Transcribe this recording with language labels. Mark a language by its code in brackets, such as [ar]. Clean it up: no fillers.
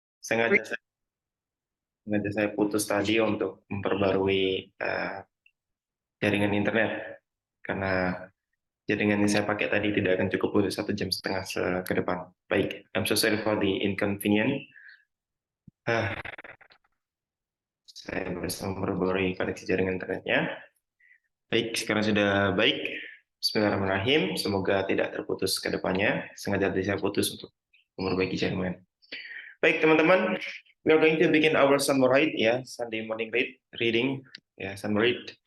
[id] sengaja saya putus tadi untuk memperbarui jaringan internet karena jaringan yang saya pakai tadi tidak akan cukup untuk 1,5 jam ke depan. [en] Baik, I'm so sorry for the inconvenience. [id] Saya berusaha memperbarui koneksi jaringan internetnya. Baik, sekarang sudah baik. Bismillahirrahmanirrahim. Semoga tidak terputus ke depannya. Sengaja tadi saya putus untuk memperbaiki jaringan. Baik, teman-teman. [en] We are going to begin our summary ya, Sunday morning reading ya, summary.